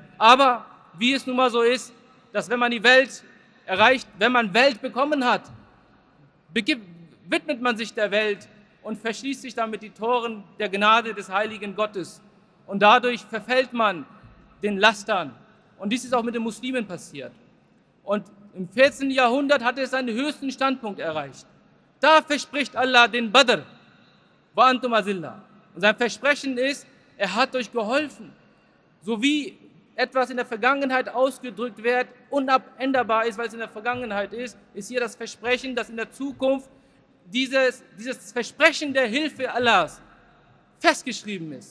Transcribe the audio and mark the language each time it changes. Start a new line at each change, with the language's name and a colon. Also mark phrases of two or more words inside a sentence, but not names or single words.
German: Aber wie es nun mal so ist, dass wenn man die Welt erreicht, wenn man Welt bekommen hat, widmet man sich der Welt und verschließt sich damit die Toren der Gnade des heiligen Gottes. Und dadurch verfällt man den Lastern. Und dies ist auch mit den Muslimen passiert. Und im 14. Jahrhundert hat es seinen höchsten Standpunkt erreicht. Da verspricht Allah den Badr,
Arabic: وأنتم أذلة.
German: Und sein Versprechen ist, er hat euch geholfen. So wie etwas in der Vergangenheit ausgedrückt wird, unabänderbar ist, weil es in der Vergangenheit ist hier das Versprechen, dass in der Zukunft dieses Versprechen der Hilfe Allahs festgeschrieben ist.